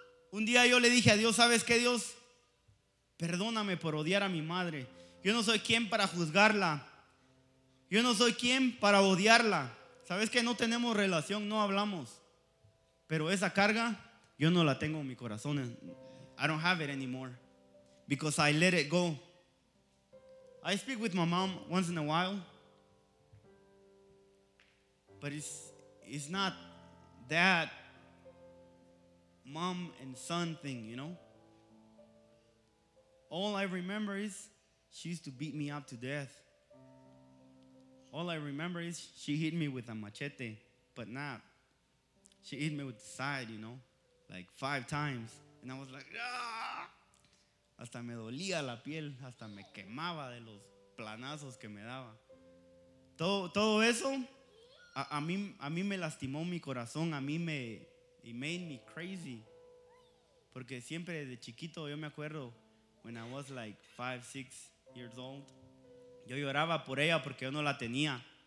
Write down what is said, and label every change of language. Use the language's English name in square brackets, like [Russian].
[Spanish] Un día yo le dije a Dios: ¿sabes qué, Dios? Perdóname por odiar a mi madre. Yo no soy quien para juzgarla. Yo no soy quien para odiarla. ¿Sabes qué? No tenemos relación, no hablamos. Pero esa carga yo no la tengo en mi corazón. [English] I don't have it anymore, because I let it go. I speak with my mom once in a while, but it's not that mom and son thing, you know. All I remember is she used to beat me up to death. All I remember is she hit me with a machete, but not. She hit me with the side, you know, like 5 times. And I was like, ah! [Spanish] Hasta me dolía la piel, hasta me quemaba de los planazos que me daba. Todo eso, a mí me lastimó mi corazón, [English] it made me crazy. [Spanish] Porque siempre de chiquito, yo me acuerdo, [English] when I was like 5, 6 years old, [Spanish] yo lloraba por ella porque yo no la tenía.